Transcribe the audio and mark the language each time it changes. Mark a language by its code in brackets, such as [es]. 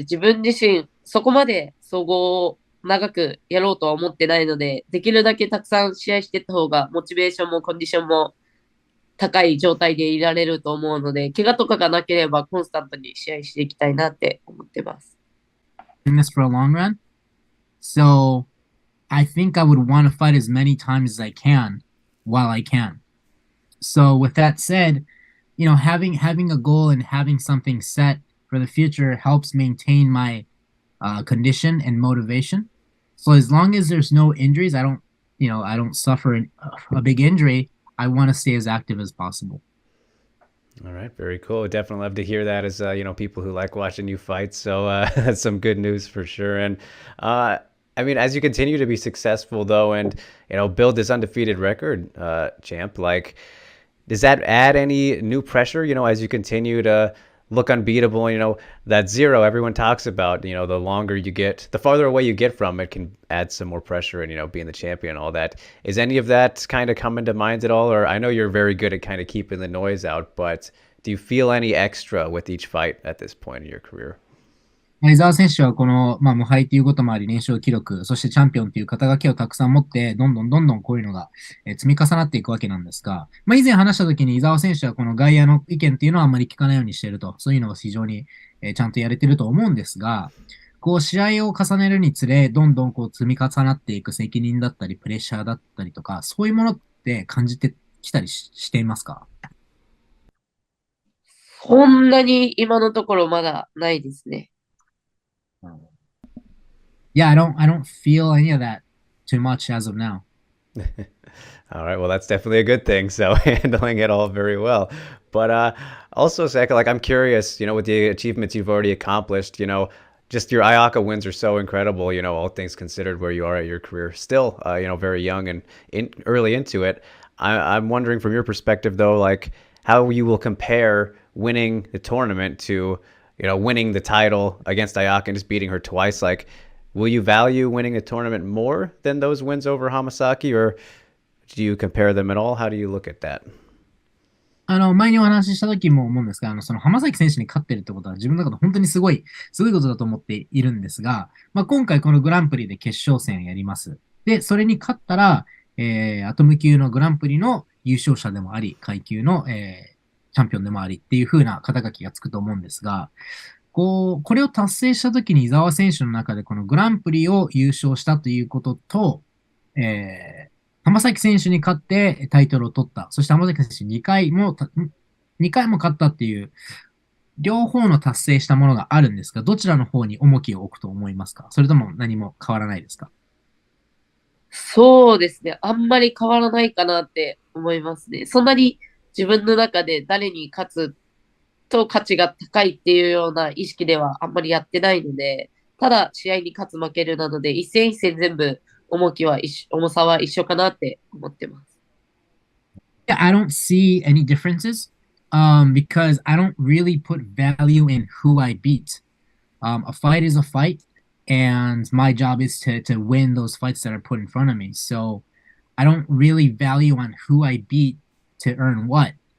[ja] 自分自身、そこまで総合を長くやろうとは思ってないので、できるだけたくさん試合していった方が、モチベーションもコンディションも高い状態でいられると思うので、怪我とかがなければコンスタントに試合していきたいなって思ってます。 [en] In this for a long run. So I think I would want to fight as many times as I can while I can. So with that said, having a goal and having something set for the future helps maintain my condition and motivation. So as long as there's no injuries, I don't suffer a big injury. I want to stay as active as possible. All right, very cool. Definitely love to hear that as people who like watching you fight. So that's some good news for sure. And I mean, as you continue to be successful though, and build this undefeated record, champ, like, does that add any new pressure? As you continue to look unbeatable, that zero everyone talks about. The longer you get, the farther away you get from it, can add some more pressure, and being the champion and all that. Is any of that kind of coming to mind at all? Or I know you're very good at kind of keeping the noise out, but do you feel any extra with each fight at this point in your career? [ja] 伊沢選手はこの、無敗ということもあり、連勝記録、そしてチャンピオンという肩書きをたくさん持って、どんどんこういうのが積み重なっていくわけなんですが、以前話した時に伊沢選手はこの外野の意見っていうのはあんまり聞かないようにしていると、そういうのを非常にちゃんとやれてると思うんですが、こう試合を重ねるにつれ、どんどんこう積み重なっていく責任だったり、プレッシャーだったりとか、そういうものって感じてきたりしていますか？そんなに今のところまだないですね。 [en] Yeah, I don't feel any of that too much as of now. All right, well, that's definitely a good thing. So handling it all very well. But also, Seika, like, I'm curious, with the achievements you've already accomplished, just your IACA wins are so incredible, all things considered where you are at your career. Still, very young and early into it. I'm wondering from your perspective, though, like, how you will compare winning the tournament to, winning the title against Ayaka and just beating her twice. Like, will you value winning a tournament more than those wins over Hamasaki, or do you compare them at all? How do you look at that? [ja] 前にお話しした時も思うんですが、その浜崎選手に勝ってるってことは自分の中で本当にすごいことだと思っているんですが、今回このグランプリで決勝戦やります。で、それに勝ったら、アトム級のグランプリの優勝者でもあり、階級の、チャンピオンでもありっていう風な肩書きがつくと思うんですが、これを達成した時に伊沢選手の中でこのグランプリを優勝したということと、浜崎選手に勝ってタイトルを取った。そして浜崎選手2回も勝ったっていう、両方の達成したものがあるんですが、どちらの方に重きを置くと思いますか？それとも何も変わらないですか？そうですね。あんまり変わらないかなって思いますね。そんなに自分の中で誰に勝つと価値が高いっていうような意識ではあんまりやってないので、ただ試合に勝つ負けるなので、一戦一戦全部重さは一緒かなって思ってます。 [en] Yeah, I don't see any differences because I don't really put value in who I beat. A fight is a fight, and my job is to win those fights that are put in front of me. So I don't really value on who I beat to earn what.